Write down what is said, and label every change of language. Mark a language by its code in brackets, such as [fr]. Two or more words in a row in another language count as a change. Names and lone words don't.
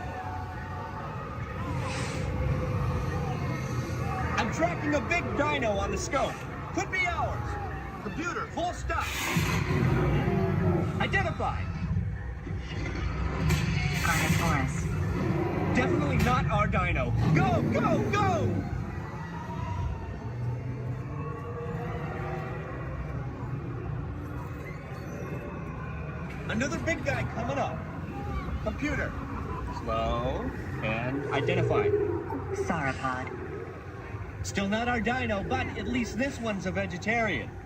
[en] I'm tracking a big dino on the scope. Could be ours. Computer, full stop. Identified. Carnotaurus. Definitely not our dino. Go, go, go! Another big guy coming up. Computer. Slow and identify. Sauropod. Still not our dino, but at least this one's a vegetarian.